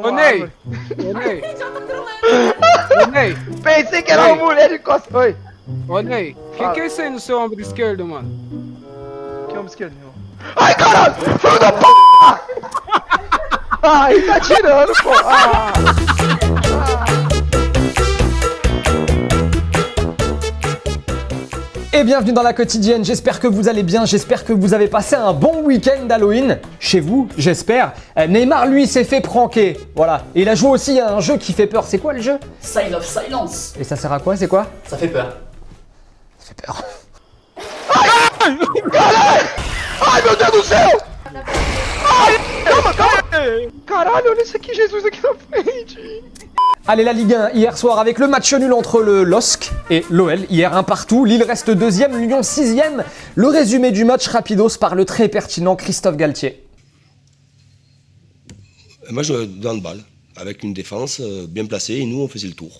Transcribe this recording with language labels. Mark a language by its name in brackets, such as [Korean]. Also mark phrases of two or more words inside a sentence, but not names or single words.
[Portuguese] Ô, Ney! Ô, Ney! Ô, Ney! Pensei que era uma mulher de costas. Oi. Ô, Ney! O que é isso aí no seu ombro esquerdo, mano? Que ombro esquerdo, meu? Ai, caralho! Filho da p***! Ai, tá tirando, pô! [French] Et bienvenue dans la quotidienne, j'espère que vous allez bien, j'espère que vous avez passé un bon week-end d'Halloween, chez vous, j'espère. Neymar, lui, s'est fait pranker, voilà. Et il a joué aussi à un jeu qui fait peur, c'est quoi le jeu? Sign of Silence. Et ça sert à quoi, c'est quoi? Ça fait peur. Ça fait peur. [Portuguese] Ai, meu Deus do céu! Ai, calma, calma! Caralho, olha isso aqui, Jesus, aqui na frente! [French] Allez, la Ligue 1, hier soir avec le match nul entre le LOSC et l'OL, hier un partout, Lille reste deuxième, Lyon sixième. Le résumé du match rapidos par le très pertinent Christophe Galtier. Moi, je dans le balle, avec une défense bien placée, et nous, on faisait le tour.